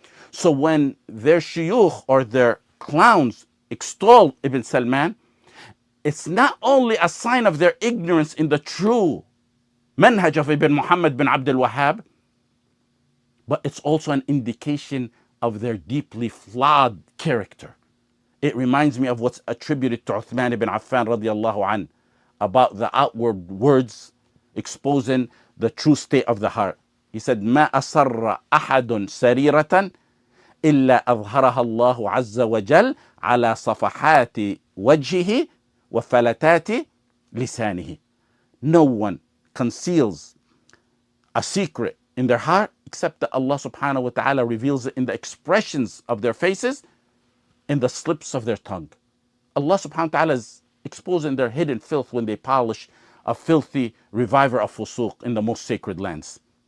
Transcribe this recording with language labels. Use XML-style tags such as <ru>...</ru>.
<en>So when their shuyukh or their clowns extol Ibn Salman, it's not only a sign of their ignorance in the true manhaj of Ibn Muhammad bin Abdul Wahhab, but it's also an indication of their deeply flawed character. It reminds me of what's attributed to Uthman ibn Affan radiallahu an about the outward words exposing the true state of the heart. He said,</en> <ar>ما أسر أحد سريرة إلا أظهرها الله عز وجل على صفحات وجهه وفلتات لسانه.</ar> <en>No one conceals a secret in their heart except that Allah subhanahu wa ta'ala reveals it in the expressions of their faces, in the slips of their tongue. Allah subhanahu wa ta'ala is exposing their hidden filth when they polish a filthy reviver of fusuq in the most sacred lands.</en>